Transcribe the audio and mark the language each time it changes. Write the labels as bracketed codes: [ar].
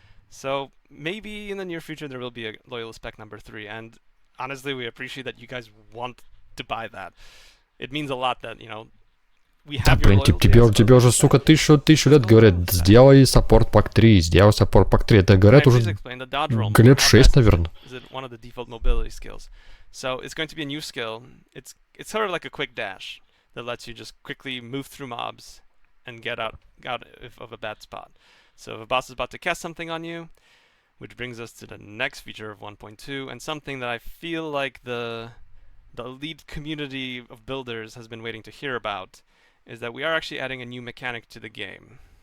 [en] So maybe in the near future there will be a loyal spec number 3, and honestly we appreciate that you guys want to buy that. It means a lot that, you know, we have your loyalty. [ru] Тебе уже, сука, тысячу лет говорят, сделай саппорт пак 3, сделай саппорт пак 3. Это говорят уже лет 6, наверное. [en] One of the default mobility skills. So it's going to be a new skill. It's sort of like a quick dash that lets you just quickly move through mobs and get out of a bad spot. So if a boss is about to cast something on you, which brings us to the next feature of 1.2, and something that I feel like the lead community of builders has been waiting to hear about, is that we are actually adding a new mechanic to the game.